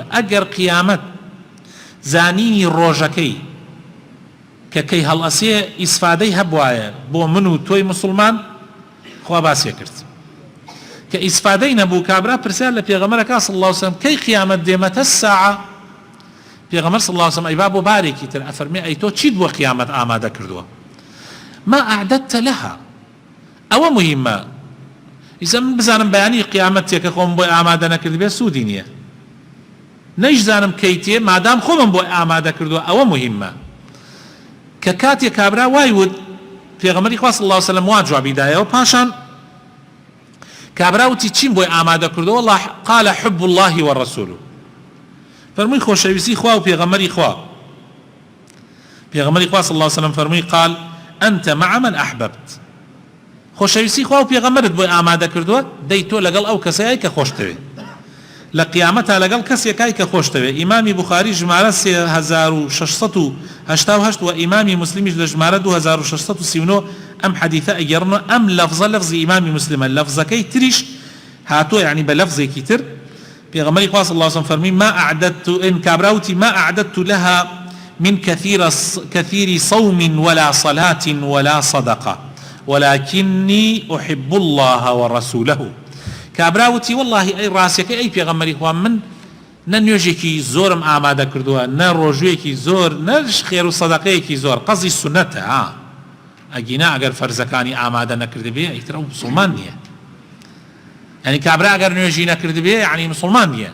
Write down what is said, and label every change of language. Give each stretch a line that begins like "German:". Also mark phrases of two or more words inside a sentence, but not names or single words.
Central Kurdish: ئەگەر قیامەت زانینی ڕۆژەکەی کە کەی هەڵئەسێ ئیسفادەی هەبوایە بۆ من و تۆی مسلمان، خوا باسیە کرد. کە ئیسفادەی نەبوو کابرا پرسیار لە پێغەمبەرەکە
Arabic: صلی الله عليه وسلم
Central Kurdish: کەی قیامەت دێ
Arabic: مەتە الساعە؟
Central Kurdish: پێغەمبەر
Arabic: صلی الله عليه وسلم
Central Kurdish: ئەی با بۆ بارێکی تر ئەفەرمێ ئەی تۆ چیت بۆ قیامەت ئامادە کردووە؟
Arabic: ما أعددت لها.
Central Kurdish: ئەوە مهمە. ئیسا من بزانم بەیانی قیامەتێکە خۆم بۆی ئامادە نەکرد بێ سوودی نییە. نەیزانم کەیتێ مادام خۆمم بۆی ئامادە کردووە، ئەوە مهمە. کە کاتێک کابرا وای وت پێغەمبەری خوا
Arabic: صلی الله عليه وسلم
Central Kurdish: وا جوابی دایەوە، پاشان کابرا وتی چیم بۆی ئامادە کردووە؟
Arabic: والله قال حب الله ورسوله.
Central Kurdish: فەرمووی خۆشەویستی خوا و پێغەمبەری خوا. پێغەمبەری خوا
Arabic: صلی الله عليه وسلم
Central Kurdish: فەرمووی
Arabic: قال أنت مع من أحببت.
Central Kurdish: خۆشەویستی خوا و پێغەمبەرت بۆی ئامادە کردووە، دەی تۆ لەگەڵ ئەو کەسەیە کە خۆشتەوێ، لە قیامەتە لەگەڵ کەسێکای کە خۆشتەوێ. ئیمامی بوخاری ژمارە 3688 و ئیمامی مسلمیش لە ژمارە 2639 ئەم حەدیثە ئەگەڕنەوە. ئەم لەفزە لەفزی ئیمامی مسلمە، لەفزەکەی تریش هاتووە یعنی بە لەفزێکی تر. پێغەمبەری خوا
Arabic: صلی الله عليه وسلم فەرمی ما أعددت، إن کابراوتی ما أعددت لها من كثير صوم ولا صلاة ولا صدقة ولكني أحب الله ورسوله.
Central Kurdish: كابراوتي
Arabic: والله أي راسك أي
Central Kurdish: پیغمبری خوا من ننوێژێکی زۆرم ئامادە کردووە، نە ڕۆژوێکی زۆر، نەش خێر و سەدەقەیەکی زۆر، قەزی سونەتە. ئەگینا ئەگەر فەرزەکانی ئامادە نەکرد بێ ئیتر ئەو مسلمان نییە. یعنی کابرا ئەگەر نوێژی نەکرد بێ یعنی مسلمان نییە.